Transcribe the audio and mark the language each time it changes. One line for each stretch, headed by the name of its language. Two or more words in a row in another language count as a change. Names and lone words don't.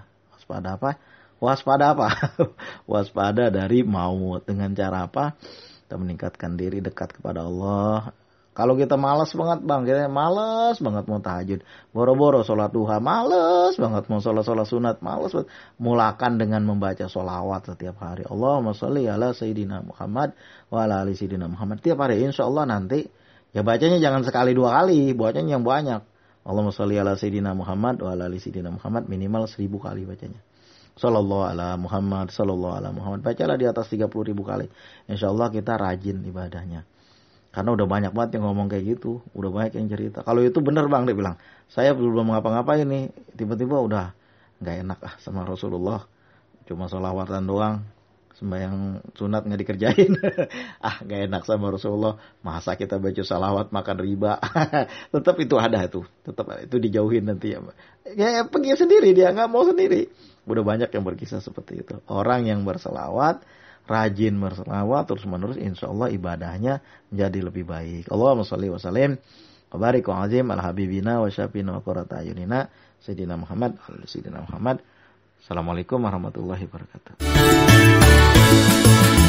Indonesian: Waspada apa? Waspada dari maut. Dengan cara apa? Kita meningkatkan diri dekat kepada Allah. Kalau kita malas banget bang, kita malas banget mau tahajud, boro-boro sholat duha, malas banget mau sholat sunat, malas banget. Mulakan dengan membaca sholawat setiap hari.
Arabic: اللهم صل على سيدنا محمد وعلى آل سيدنا محمد.
Indonesian: Tiap hari,
Arabic: إن شاء الله
Indonesian: nanti, ya bacanya jangan sekali 2 kali, bacanya yang banyak.
Arabic: اللهم صل على سيدنا محمد وعلى آل سيدنا محمد,
Indonesian: minimal 1000 kali bacanya.
Arabic: صلى الله على محمد، صلى الله على محمد.
Indonesian: Bacalah di atas 30.000 kali.
Arabic: إن شاء الله
Indonesian: kita rajin ibadahnya. Karena udah banyak banget yang ngomong kayak gitu. Udah banyak yang cerita. Kalau itu benar bang, dia bilang. Saya belum ngapa-ngapain nih. Tiba-tiba udah gak enak sama Rasulullah. Cuma sholawatan doang. Sembahyang sunat gak dikerjain. Gak enak sama Rasulullah. Masa kita baca sholawat makan riba. Tetap itu ada tuh. Tetap itu dijauhin nanti ya. Ya pergi sendiri, dia gak mau sendiri. Udah banyak yang berkisah seperti itu. Orang yang berselawat, rajin berselawat terus-menerus,
Arabic: إن شاء الله
Indonesian: ibadahnya menjadi lebih baik.
Arabic: اللهم صل وسلم وبارك وعظم على حبيبنا وشافينا وقرة أعيننا سيدنا محمد سيدنا محمد. السلام عليكم ورحمة الله وبركاته.